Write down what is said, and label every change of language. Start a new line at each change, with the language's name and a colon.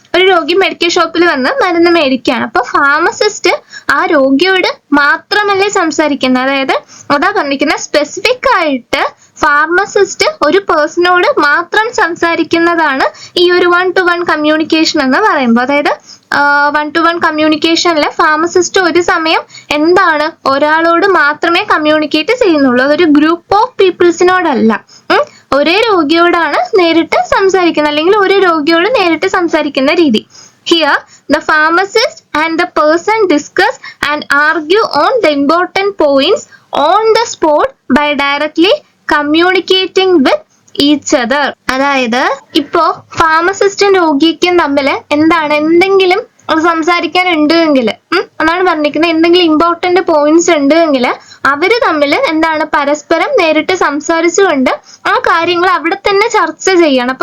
Malayalam: ഒരു രോഗി മെഡിക്കൽ ഷോപ്പിൽ വന്ന് മരുന്ന് മേടിക്കുകയാണ്. അപ്പൊ ഫാർമസിസ്റ്റ് ആ രോഗിയോട് മാത്രമല്ലേ സംസാരിക്കുന്നത്, അതായത് അതാ പറഞ്ഞിരിക്കുന്ന സ്പെസിഫിക് ആയിട്ട് ഫാർമസിസ്റ്റ് ഒരു പേഴ്സണോട് മാത്രം സംസാരിക്കുന്നതാണ് ഈ ഒരു 1-to-1 കമ്മ്യൂണിക്കേഷൻ എന്ന് പറയുമ്പോൾ. അതായത് 1-to-1 കമ്മ്യൂണിക്കേഷനില് ഫാർമസിസ്റ്റ് ഒരു സമയം എന്താണ് ഒരാളോട് മാത്രമേ കമ്മ്യൂണിക്കേറ്റ് ചെയ്യുന്നുള്ളൂ. അതൊരു ഗ്രൂപ്പ് ഓഫ് പീപ്പിൾസിനോടല്ല, ഒരേ രോഗിയോടാണ് നേരിട്ട് സംസാരിക്കുന്നത്, അല്ലെങ്കിൽ ഒരു രോഗിയോട് നേരിട്ട് സംസാരിക്കുന്ന രീതി.
English: Here the pharmacist and the person discuss and argue on the important points on the spot by directly communicating with each other.
Malayalam: അതായത് ഇപ്പോ ഫാർമസിസ്റ്റും രോഗിക്കും തമ്മിൽ എന്താണ് എന്തെങ്കിലും സംസാരിക്കാൻ ഉണ്ട് എങ്കിൽ, അതാണ് പറഞ്ഞിരിക്കുന്നത്, എന്തെങ്കിലും ഇമ്പോർട്ടന്റ് പോയിന്റ്സ് ഉണ്ട് എങ്കിൽ അവര് തമ്മിൽ എന്താണ് പരസ്പരം നേരിട്ട് സംസാരിച്ചുകൊണ്ട് ആ കാര്യങ്ങൾ അവിടെ തന്നെ ചർച്ച ചെയ്യണം.